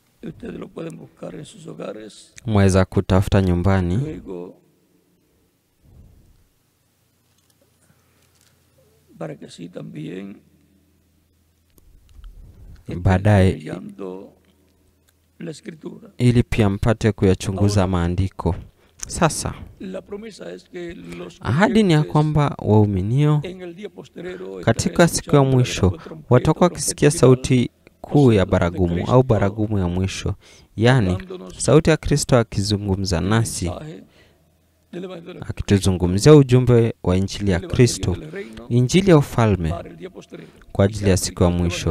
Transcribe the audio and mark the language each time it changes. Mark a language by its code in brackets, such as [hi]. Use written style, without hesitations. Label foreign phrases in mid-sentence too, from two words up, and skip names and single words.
[es] ustedes lo pueden buscar en sus hogares. [sw] Mweza kutafuta nyumbani. [es] Luego, para que así también [sw] baadaye, [es] leyendo la escritura. [sw] ili pia mpate kuyachunguza maandiko. Sasa [es] La promesa es que los [sw] ahadi ni ya kwamba wauminio [es] en el día posterero [sw] katika siku ya mwisho watakuwa wakisikia sauti kuu ya baragumu au baragumu ya mwisho, yani sauti ya Kristo akizungumza nasi, akituzungumzia ujumbe wa injili ya Kristo, injili ya ufalme kwa ajili ya siku ya mwisho.